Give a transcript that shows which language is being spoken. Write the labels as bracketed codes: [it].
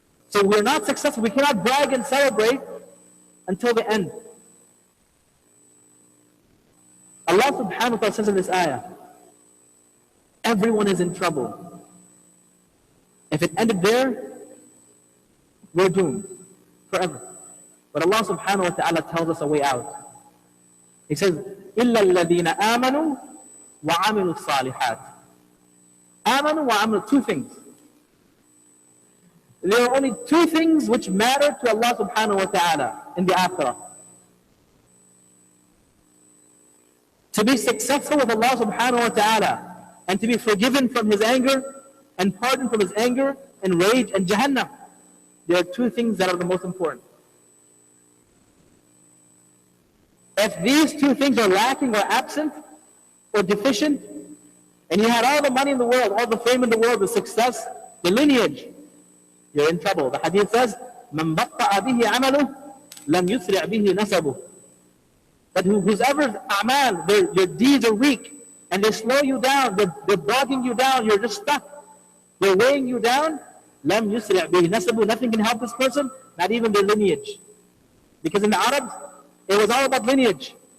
[en] So we're not successful. We cannot brag and celebrate until the end. Allah subhanahu wa ta'ala says in this ayah, everyone is in trouble. If it ended there, we're doomed forever. But Allah subhanahu wa ta'ala tells us a way out. He says, [ar] إِلَّا الَّذِينَ آمَنُوا وَعَمِلُوا الصَّالِحَاتِ. [en] Amanu wa amanu, two things. There are only two things which matter to Allah subhanahu wa ta'ala in the akhirah. To be successful with Allah subhanahu wa ta'ala and to be forgiven from His anger and pardoned from His anger and rage and Jahannam. There are two things that are the most important. If these two things are lacking or absent or deficient, and you had all the money in the world, all the fame in the world, the success, the lineage, you're in trouble. The hadith says, [ar] مَنْ بَطَّأَ بِهِ عَمَلُهُ لَمْ يُسْرِعْ بِهِ نَسَبُهُ. [en] That whosoever's a'mal, your deeds are weak, and they slow you down, they're bogging you down, you're just stuck. They're weighing you down, [ar] لَمْ يُسْرِعْ بِهِ نَسَبُهُ. [en] Nothing can help this person, not even their lineage. Because in the Arabs, it was all about lineage.